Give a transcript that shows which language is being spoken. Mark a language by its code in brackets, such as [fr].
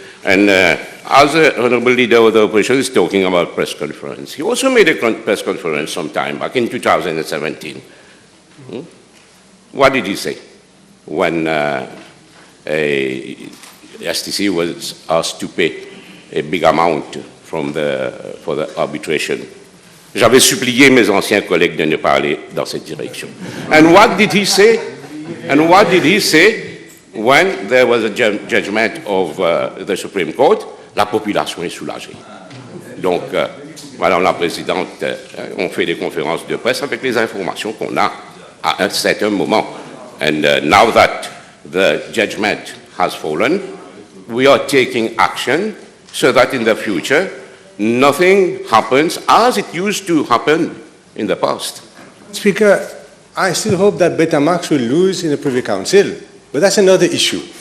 [en] And as the Honourable Leader of the Opposition is talking about press conference, he also made a press conference sometime back in 2017. What did he say when STC was asked to pay a big amount for the arbitration? [fr] J'avais supplié mes anciens collègues de ne pas aller dans cette direction. [en] And what did he say? And what did he say when there was a judgment of the Supreme Court? [fr] La population est soulagée. Donc, Madame la Présidente, on fait des conférences de presse avec les informations qu'on a à un certain moment. [en] And now that the judgment has fallen, we are taking action so that in the future, nothing happens as it used to happen in the past. Speaker, I still hope that Betamax will lose in the Privy Council, but that's another issue.